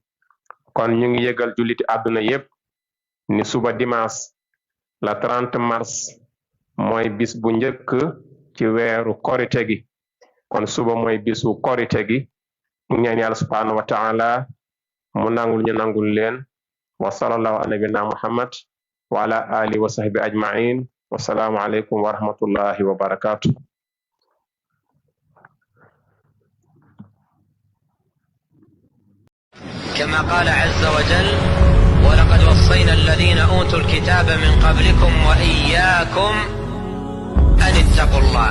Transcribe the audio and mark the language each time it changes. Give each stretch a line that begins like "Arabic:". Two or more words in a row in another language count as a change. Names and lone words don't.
Wolof: kon ñu ngi yëgal julliti àdduna yépp ni suba dimanche la 30 mars mooy bis bu njëkk ci weeru korite gi. kon suba mooy bisu korite gi. ñu ñaan yàlla
Arabic: سبحانه وتعالى
Wolof: mu nangul ñu nangul leen.
Arabic: وصلى الله على نبينا محمد وعلى آله وصحبه أجمعين. والسلام عليكم ورحمة الله وبركاته. كما قال عز وجل: ولقد وصينا الذين أوتوا الكتاب من قبلكم وإياكم أن اتقوا الله.